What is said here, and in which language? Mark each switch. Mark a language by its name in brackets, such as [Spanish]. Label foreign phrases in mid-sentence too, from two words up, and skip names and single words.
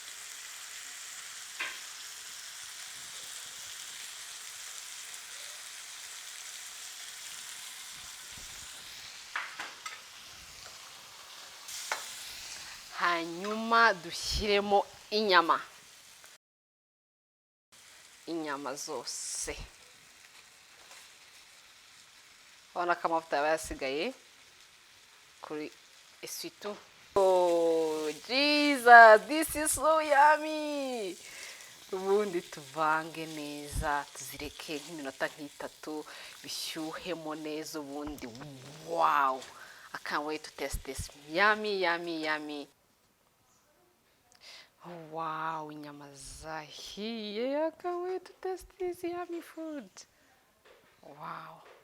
[Kinyarwanda] Hanyuma dushyiremo inyama zose. Ubona ko amavuta yaba yasigaye kuri isuitu. [English] Oh Jesus, this is so yummy. [Kinyarwanda] Ubundi tuvange neza, tuzireke nk'iminota 3 bishyuhemo neza ubundi. [English] Wow, I can't wait to taste this. Yummy, yummy, yummy. [Kinyarwanda] Oh, wow, inyama zahiye. [English] I can't wait to taste this yummy food. Wow.